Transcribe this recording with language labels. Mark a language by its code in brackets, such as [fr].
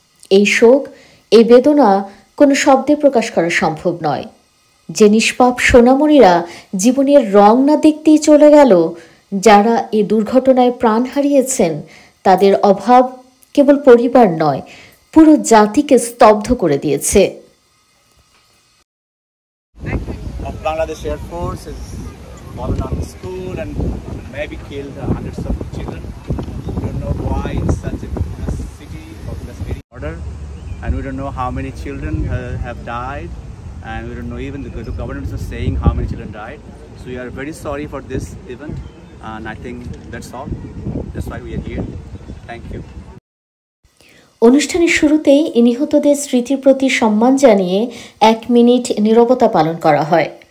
[bn] এই শোক, এই বেদনা কোনো শব্দে প্রকাশ করা সম্ভব নয়। যে নিষ্পাপ সোনামণিরা জীবনের রং না দেখতেই চলে গেল, যারা এই দুর্ঘটনায় প্রাণ হারিয়েছেন, তাদের অভাব কেবল পরিবার নয়, পুরো জাতিকে স্তব্ধ করে দিয়েছে। [en] Bangladesh Air Force has fallen on the school and maybe killed hundreds of children. We don't know why in such a city of this very order, and we don't know how many children have died. And we don't know, even the government is saying how many children died. So we are very sorry for this event, and I think that's all. That's why we are here. Thank you. [bn] অনুষ্ঠানের শুরুতেই নিহতদের স্মৃতির প্রতি সম্মান জানিয়ে 1 minute নীরবতা পালন করা হয়।